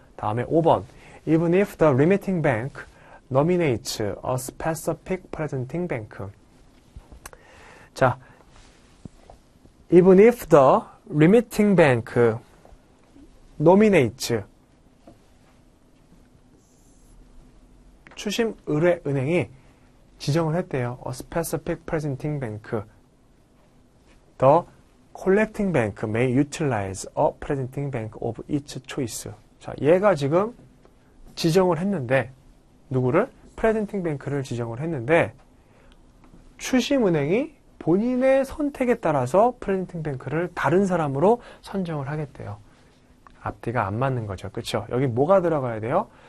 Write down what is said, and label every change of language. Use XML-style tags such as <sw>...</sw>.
<ko>다음에 5번.</ko> <en>Even if the remitting bank nominates a specific presenting bank.</en> <ko>자,</ko> <en>even if the remitting bank nominates</en> <ko>추심 의뢰 은행이 지정을 했대요.</ko> <en>A specific presenting bank. The collecting bank may utilize a presenting bank of its choice.</en> <ko>자, 얘가 지금 지정을 했는데 누구를? presenting bank를 지정을 했는데 추심은행이 본인의 선택에 따라서 presenting bank를 다른 사람으로 선정을 하겠대요. 앞뒤가 안 맞는 거죠. 그렇죠? 여기 뭐가 들어가야 돼요?</ko>